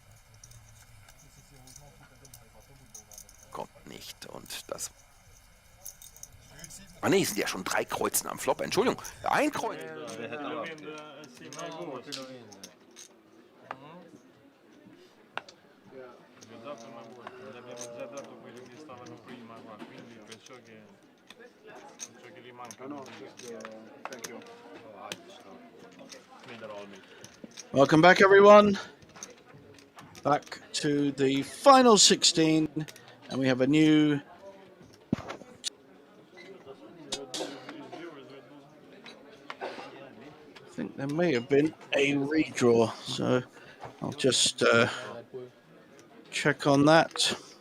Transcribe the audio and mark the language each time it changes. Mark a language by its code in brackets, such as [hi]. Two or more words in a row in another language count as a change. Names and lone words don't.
[de] Kommt nicht und das... Ah ne, es sind ja schon 3 Kreuzen am Flop. Entschuldigung, 1 Kreuz. [it] dato una volta, l'abbiamo già dato quelli che stavano prima qua, quindi penso che gli manca. [en] No, thank you. Welcome back, everyone. Back to the final 16, and we have a new. I think there may have been a redraw, so I'll just check on that.